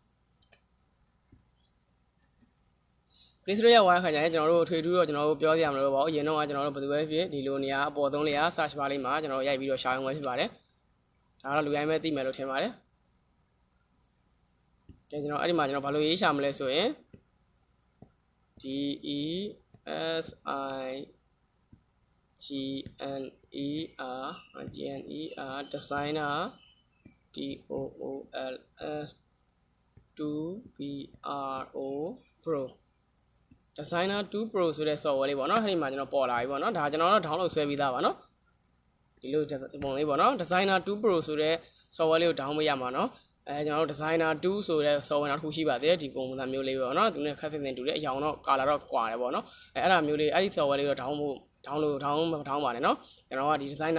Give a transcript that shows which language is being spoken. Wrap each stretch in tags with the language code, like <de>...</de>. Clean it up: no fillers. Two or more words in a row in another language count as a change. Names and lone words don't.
<my>Play Store ရောက်သွားတဲ့ခါကျရင်ကျွန်တော်တို့ထွေထူးတော့ကျွန်တော်တို့ပြောစရာမလိုပါဘူးအရင်တော့ကျွန်တော်တို့ဘယ်သူပဲဖြစ်ဒီလိုနေရာအပေါ်ဆုံးလေးက</my> <en>search bar</en> <my>လေးမှာကျွန်တော်ရိုက်ပြီးတော့ရှာအောင်ပဲဖြစ်ပါတယ်ဒါကတော့လူတိုင်းပဲသိမယ်လို့ထင်ပါတယ် ကဲကျွန်တော်အဲ့ဒီမှာကျွန်တော်ဘာလို့ရေးရှာမလဲဆိုရင် D E S I G N E R designer D O O L S 2 P R O Pro Designer 2 Pro ဆိုတဲ့ software လေးပေါ့ နော်အဲ့ဒီမှာကျွန်တော်ပေါ်လာပြီပေါ့နော်ဒါကျွန်တော်တော့ download ဆွဲပြီးသားပါနော်ဒီလိုပုံလေးပေါ့နော် Designer 2 Pro ဆိုတဲ့ software လေးကို download ရမှာနော်ကျွန်တော်တို့ Designer 2ဆိုတဲ့ software နောက်တစ်ခုရှိပါသေးတယ်ဒီပုံ စံမျိုးလေးပေါ့နော်သူနဲ့ခက်ခက်တင်တူတဲ့အရောင်တော့ color တော့ကွာတယ်ပေါ့နော်အဲ့ဒါမျိုးလေးအဲ့ဒီ software လေးကို download ပါနဲ့နော်ကျွန်တော်ကဒီ Designer</my>